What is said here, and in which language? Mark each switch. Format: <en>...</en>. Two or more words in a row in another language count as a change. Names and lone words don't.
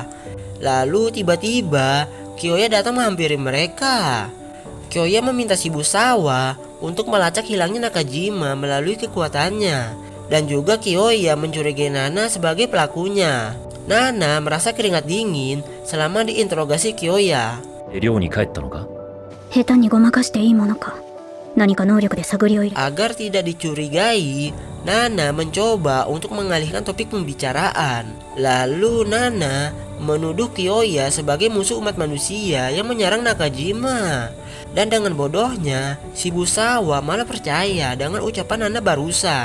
<id>Lalu tiba-tiba Kyoya datang menghampiri mereka. Kyoya meminta Shibusawa untuk melacak hilangnya Nakajima melalui kekuatannya, dan juga Kyoya mencurigai Nana sebagai pelakunya. Nana merasa keringat dingin selama diinterogasi Kyoya.</id> <ja>寮に帰ったのか。下手にごまかしていいものか。何か能力で探りを入れ。</ja> <id>Agar tidak dicurigai, Nana mencoba untuk mengalihkan topik pembicaraan. Lalu Nana menuduh Kyoya sebagai musuh umat manusia yang menyerang Nakajima. Dan dengan bodohnya, Shibusawa malah percaya dengan ucapan Nana barusan.</id>